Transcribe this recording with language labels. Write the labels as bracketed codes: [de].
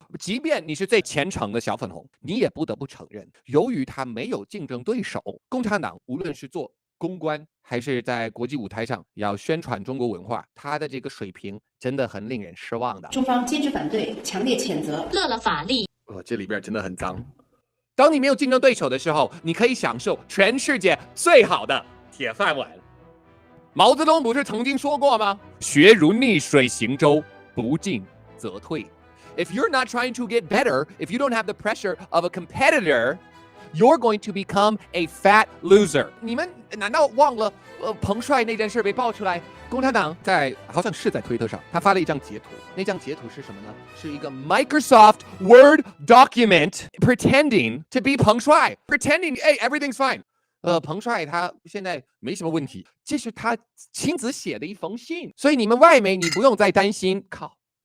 [zh] 即便你是最虔诚的小粉红，你也不得不承认，由于他没有竞争对手，共产党无论是做公关还是在国际舞台上要宣传中国文化，他的这个水平真的很令人失望的。中方坚决反对，强烈谴责。乐了法力，这里边真的很脏。当你没有竞争对手的时候，你可以享受全世界最好的铁饭碗。毛泽东不是曾经说过吗？学如逆水行舟，不进则退。 [en] If you're not trying to get better, if you don't have the pressure of a competitor, you're going to become a fat loser. [zh] 你们难道忘了彭帅那件事被爆出来？共产党好像是在推特上，他发了一张截图。那张截图是什么呢？是一个 [en] Microsoft Word document pretending to be 彭帅 pretending, hey, everything's fine. [zh] 彭帅他现在没什么问题，这是他亲自写的一封信，所以你们外媒你不用再担心。靠！